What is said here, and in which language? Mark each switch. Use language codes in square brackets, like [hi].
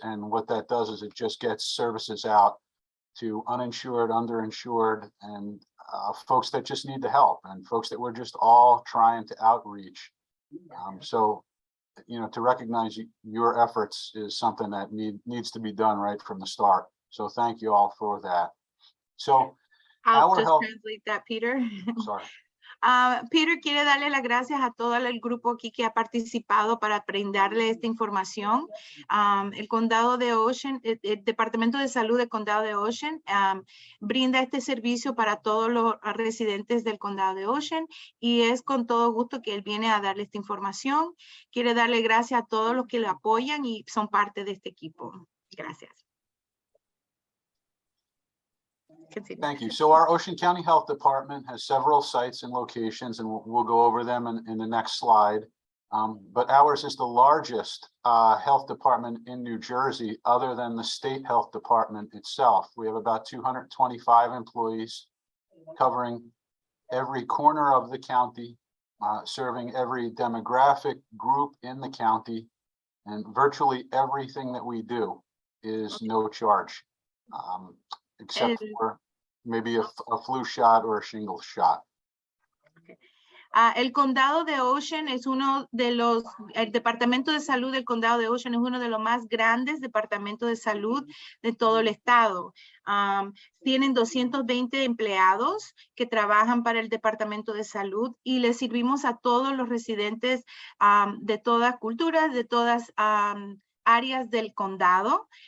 [en] And what that does is it just gets services out to uninsured, underinsured, and folks that just need the help, and folks that we're just all trying to outreach. So, you know, to recognize your efforts is something that needs to be done right from the start. So thank you all for that. So I'll just translate that, Peter. Sorry. [es] Peter quiere darle las gracias a todo el grupo aquí que ha participado para brindarle esta información. El condado de Ocean, el Departamento de Salud del condado de Ocean, brinda este servicio para todos los residentes del condado de Ocean y es con todo gusto que él viene a darle esta información. Quiere darle gracias a todos los que le apoyan y son parte de este equipo. Gracias. [en] Continue. Thank you. So our Ocean County Health Department has several sites and locations, and we'll go over them in the next slide. But ours is the largest health department in New Jersey, other than the state health department itself. We have about 225 employees covering every corner of the county, serving every demographic group in the county, and virtually everything that we do is no charge. Except for maybe a flu shot or a shingles shot. Okay. [es] El condado de Ocean es uno de los, el departamento de salud del condado de Ocean es uno de los más grandes departamentos de salud de todo el estado. Tienen 220 empleados que trabajan para el departamento de salud y les servimos a todos los residentes de todas culturas, de todas áreas del condado.